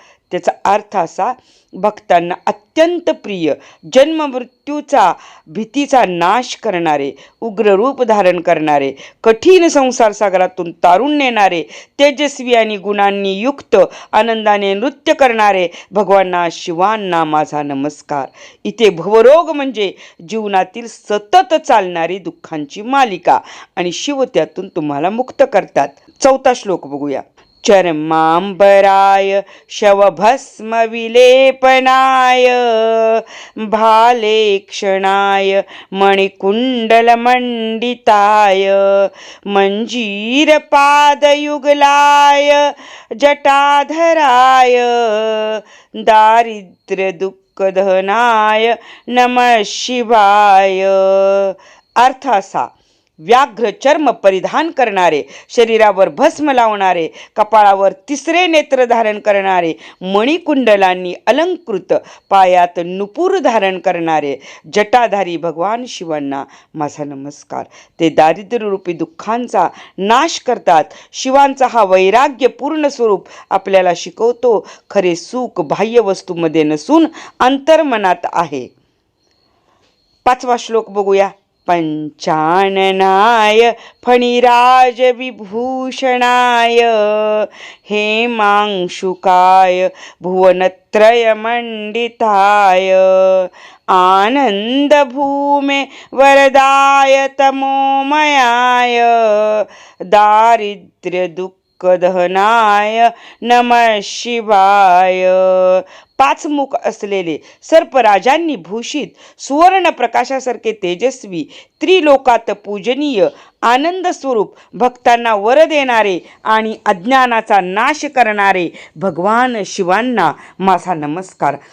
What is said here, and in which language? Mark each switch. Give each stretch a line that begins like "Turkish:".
Marathi: त्याचा अर्थ असा, भक्तांना अत्यंत प्रिय, जन्म मृत्यूचा भीतीचा नाश करणारे, उग्र रूप धारण करणारे, कठीण संसार सागरातून तारून नेणारे, तेजस्वी आणि गुणांनी युक्त आनंदाने नृत्य करणारे भगवाना शिवांना माझा नमस्कार. इथे भवरोग म्हणजे जीवनातील सतत चालणारी दुःखांची मालिका आणि शिव त्यातून तुम्हाला मुक्त करतात. चौथा श्लोक बघूया.
Sanskrit: चर्मांबराय शवभस्म विलेपनाय भालेक्षणाय मणिकुंडलमंडिताय मंजीरपादयुगलाय जटाधराय दारिद्र्य दुःखदहनाय नमः शिवाय.
Marathi: अर्थ असा, व्याघ्र चर्म परिधान करणारे, शरीरावर भस्म लावणारे, कपाळावर तिसरे नेत्र धारण करणारे, मणिकुंडलांनी अलंकृत, पायात नुपूर धारण करणारे जटाधारी भगवान शिवांना माझा नमस्कार. ते दारिद्र्यरूपी दुःखांचा नाश करतात. शिवांचा हा वैराग्यपूर्ण स्वरूप आपल्याला शिकवतो, खरे सुख बाह्य वस्तूमध्ये नसून अंतर्मनात आहे. पाचवा श्लोक बघूया.
Sanskrit: पंचाननाय फणिराज विभूषणाय हेमांशुकाय भुवनत्रयमंडिताय आनंद भूमे वरदाय तमोमयाय दारिद्र्य दुःख दहनाय नमः शिवाय.
Marathi: 5 मुख असलेले सर्पराजांनी भूषित सुवर्ण प्रकाशासारखे तेजस्वी त्रिलोकात पूजनीय आनंद स्वरूप भक्तांना वर देणारे आणि अज्ञानाचा नाश करणारे भगवान शिवांना माझा नमस्कार.